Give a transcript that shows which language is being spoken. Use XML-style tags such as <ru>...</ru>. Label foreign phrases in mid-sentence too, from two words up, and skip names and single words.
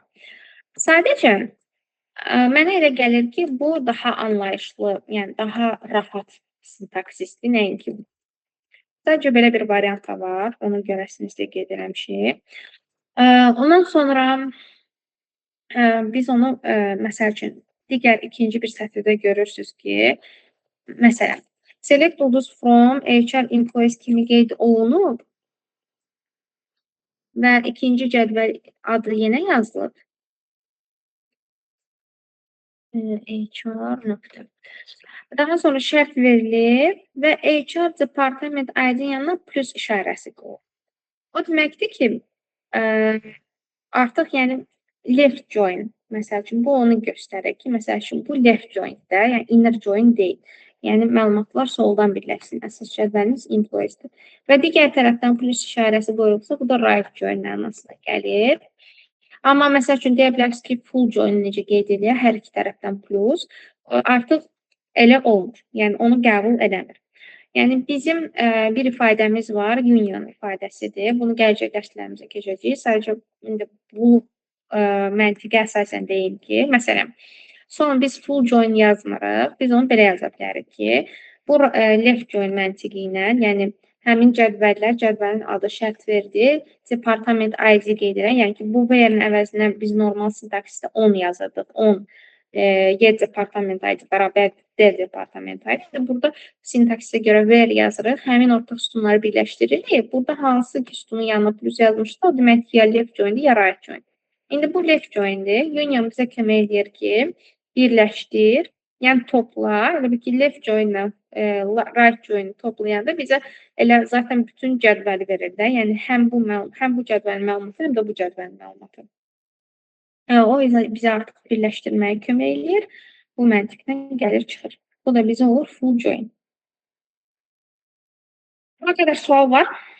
<az>Sadəcə, mənə elə gəlir ki, bu daha anlayışlı, yəni daha rahat sintaksisdir, nəinki bu. Sadəcə belə bir variant da var, onu görəsiniz də qeyd eləmişik. Ondan sonra biz onu, məsəl üçün, digər ikinci bir sətirdə görürsünüz ki, məsələn, select ulduz</az> <en>from HR employees</en> <az>kimi qeyd olunub və ikinci cədvəl adı yenə yazılıb. HR nöqtə. Daha sonra şərt verilir və HR department ID-nin yanına plus işarəsi qoyulur. O deməkdir ki, artıq yəni</az> <en>left join,</en> <az>məsəl üçün, bu onu göstərir ki, məsəl üçün, bu</az> <en>left join-</en> <az>də, yəni</az> <en>inner join</en> <az>deyil. Yəni məlumatlar soldan birləşsin. Əsas cədvəliniz employeesdir. Və digər tərəfdən plus işarəsi qoyulubsa, bu da</az> <en>right join</en> <az>mənasına gəlir. Amma məsəl üçün deyə bilərsiniz ki,</az> <en>full join</en> <az>necə qeyd edilir? Hər iki tərəfdən plus. Artıq elə olmur. Yəni onu qəbul edəmir. Yəni bizim bir ifadəmiz var, union ifadəsidir. Bunu gələcək dərslərimizə keçəcəyik. Sadəcə indi bu məntiqə əsasən deyim ki, məsələn, sonra biz</az> <en>full join</en> <az>yazmırıq. Biz onu belə yaza bilərik ki, bu</az> <en>left join</en> <az>məntiqi ilə, yəni həmin cədvəlin adı şərt verdi, departament ID qeyd edən, yəni ki, bu where-in əvəzinə biz normal sintaksisdə 10 yazırdıq. 10 Y departament ID bərabər D departament ID. Burada sintaksə görə where yazırıq. Həmin ortaq sütunları birləşdiririk. Burada hansı ki sütunun yanına plus yazmışsa, o demək ki, ya</az> <en>left join-</en> <az>dir, ya</az> <en>right join.</en> <az>İndi bu</az> <en>left join-</en> <az>dir. Union bizə kömək edir ki, birləşdir, yəni topla. Elə bir ki,</az> <en>left join-</en> <az>la</az> <en>right join-</en> <az>i toplayanda bizə elə zaten bütün cədvəli verir də. Yəni həm bu cədvəlin məlumatı, həm də bu cədvəlin məlumatı. O bizə artıq birləşdirməyə kömək eləyir. Bu məntiqdən gəlir çıxır. Bu da bizə olur</az> <en>full join.</en> <az>Buna qədər sual var.</az>